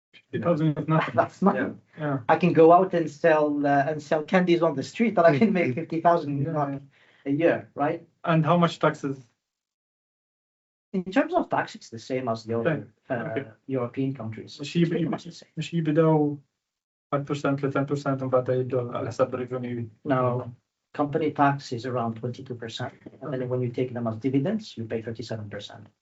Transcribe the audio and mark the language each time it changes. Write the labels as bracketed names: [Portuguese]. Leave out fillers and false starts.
[English] 50,000 is nothing. That's nothing. Yeah. I can go out and sell candies on the street, and I can make 50,000 NOK a year, right? And how much taxes? In terms of tax, it's the same as the other European countries. [Arabic] مش يبداو 5% ل 10% ومن بعد يبداو على حسب الريفينيو. [English] No, company tax is around 22%, and then when you take them as dividends, you pay 37%.